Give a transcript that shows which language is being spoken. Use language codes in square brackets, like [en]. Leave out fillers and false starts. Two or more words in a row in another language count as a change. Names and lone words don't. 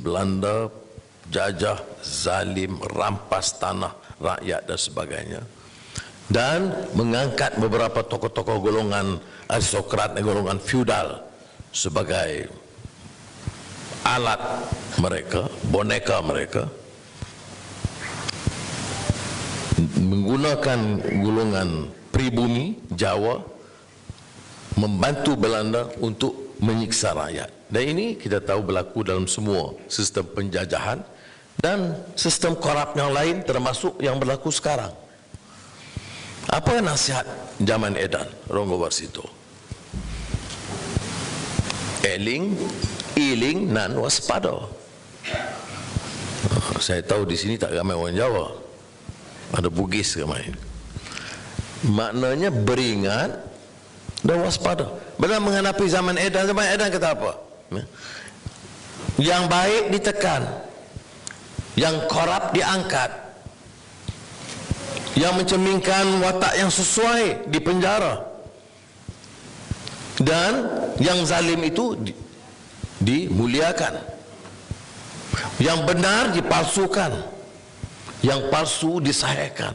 [ms] Belanda, jajah, zalim, rampas tanah rakyat dan sebagainya, dan mengangkat beberapa tokoh-tokoh golongan aristokrat dan golongan feudal sebagai alat mereka, boneka mereka, menggunakan golongan pribumi Jawa membantu Belanda untuk menyiksa rakyat. Dan ini kita tahu berlaku dalam semua sistem penjajahan dan sistem korup yang lain, termasuk yang berlaku sekarang. Apa nasihat [jv] zaman edan [ms] Ronggo Warsito? [jv] Eling, iling, nan waspada. [ms] Saya tahu di sini tak ramai orang Jawa, ada Bugis ramai. Maknanya beringat dan waspada. Benar menghadapi [jv] zaman edan [ms] kata apa? Yang baik ditekan, yang korup diangkat, yang mencerminkan watak yang sesuai di penjara, dan yang zalim itu dimuliakan, yang benar dipalsukan, yang palsu disahihkan.